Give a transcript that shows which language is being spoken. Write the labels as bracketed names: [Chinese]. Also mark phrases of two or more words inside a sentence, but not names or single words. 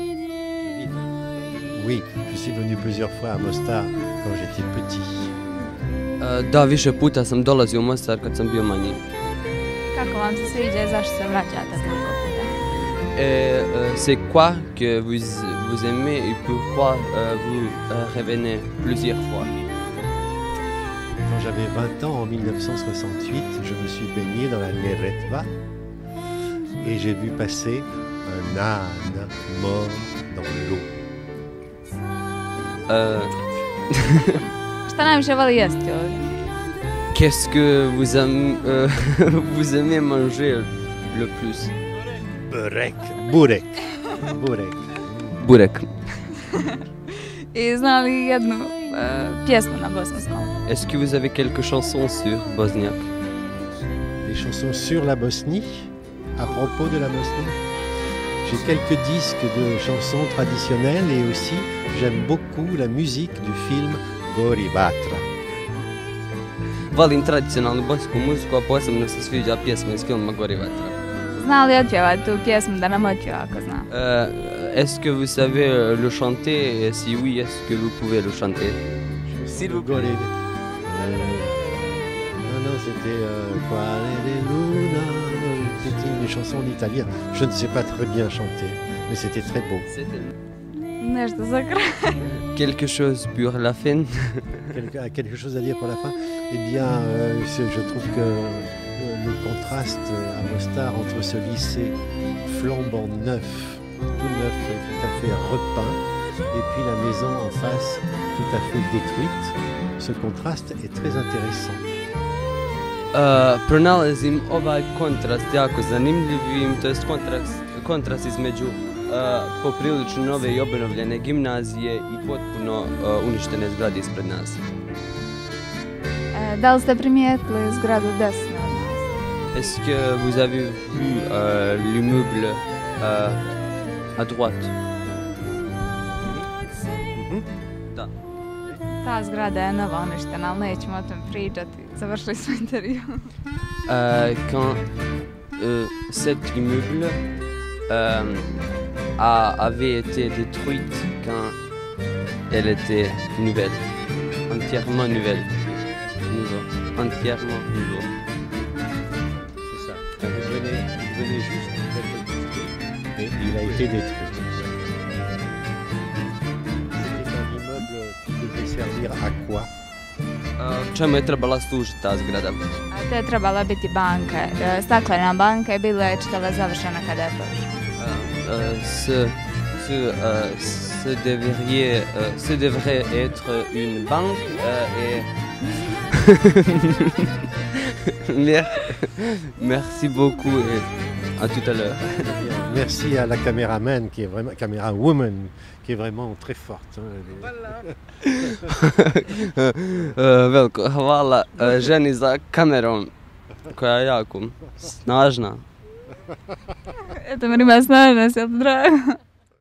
[French] Oui, je suis venu plusieurs fois à Mostar quand j'étais petit. [Bosnian] Da, više puta sam dolazio u Mostar kad sam bio manji. Kako vam se sviđa i zašto se vraćate toliko puta? [French] C'est quoi que vous aimez et pourquoi vous revenez plusieurs fois? j'avais 20 ans en 1968, je me suis baigné dans la Neretva et j'ai vu passer un âne mort dans l'eau. [Bosnian] Šta najviše voli jesti ovdje? [French] Qu'est-ce que vous aimez manger le plus? Burek, burek, burek. Burek. [Bosnian] I zna li jednu pjesmu na bosanskom? [French] Est-ce que vous avez quelques chansons sur Bosniaque? Des chansons sur la Bosnie, à propos de la Bosnie. J'ai quelques disques de chansons traditionnelles et aussi j'aime beaucoup la musique du film Gori Vatra. [Bosnian] Volim tradicionalnu bosansku muziku, a posebno se sviđa pjesma iz filma Gori Vatra. Zna li otpjevati tu pjesmu da nam otpjeva ako zna? [French] Est-ce que vous savez le chanter? Et si oui, est-ce que vous pouvez le chanter? S'il vous plaît. Non, c'était Quale de Luna. C'était une chanson en italien. Je ne sais pas très bien chanter, mais c'était très beau. [Bosnian] Nešto za kraj. [French] Quelque chose pour la fin? Quelque chose à dire pour la fin? Eh bien, je trouve que le contraste à Mostar entre ce lycée flambant neuf, tout neuf, tout à fait repeint, et puis la maison en face, tout à fait détruite, ce contraste est très intéressant. [Bosnian] Pronalazim ovaj kontrast jako zanimljivim, to jest kontrast između poprilično nove i obnovljene gimnazije i potpuno uništene zgrade ispred nas. Da li ste primijetili zgradu desno od nas? [French] Est-ce que vous avez vu l'immeuble à droite? [Bosnian] Da. Ta zgrada je nova uništena, ali nećemo o tom pričati. Završili smo intervju. [French] Quand cet immeuble avait été détruite quand elle était nouvelle, entièrement nouvelle. Entièrement nouveau. C'est ça. Il venait juste d'être construit et il a été détruit. C'était un immeuble qui devait servir à quoi? [Bosnian] Čemu je trebala služiti ta zgrada? To je trebala biti banka. Staklena banka je bila čitava završena kada je prošla. [French] Ce devrait être une banque et merci beaucoup et à tout à l'heure. Merci à la caméraman qui est vraiment camérawoman qui est vraiment très forte. [Bosnian] Veliko hvala ženi za kamerom koja je jako snažna. Eto, meni ima snažna, se drago.